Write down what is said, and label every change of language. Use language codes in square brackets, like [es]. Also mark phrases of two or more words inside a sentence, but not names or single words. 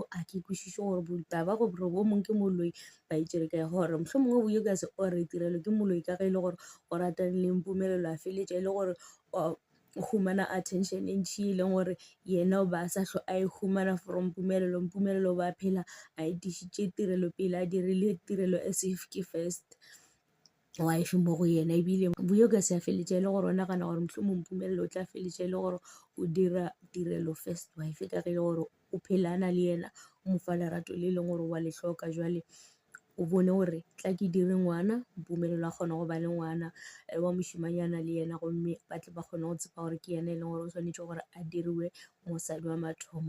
[nso] A ke kwešiše gore taba gore bo mongwe ke moloi ba itšere kae, gore mohlomongwe Vuyukasi o re Tirelo ke moloi ka ge e le gore o ratane le Mpumelelo, a feletša e le gore o humana attention e ntšhi e leng gore yena o ba sa hlwe a e humana from Mpumelelo ba phela a etišitše Tirelo pele, a dirile Tirelo [en] as if [nso] ke [en] first wife [nso] mo go yena. Ebile Vuyukasi a feletša e le gore o nagana gore mohlomong Mpumelelo o tla feletša e le gore o dira Tirelo [en] first wife, [nso] ka ge e le gore o phelana le yena, o mo fa lerato le e leng gore wa le hloka. Jwale o bone gore tla ke dire ngwana, Mpumelelo a kgona go ba le ngwana wa mošimanyana le yena, gomme ba tle ba kgone go tseba gore ke yena e leng gore o swanetše gore a diriwe mosadi wa mathomo.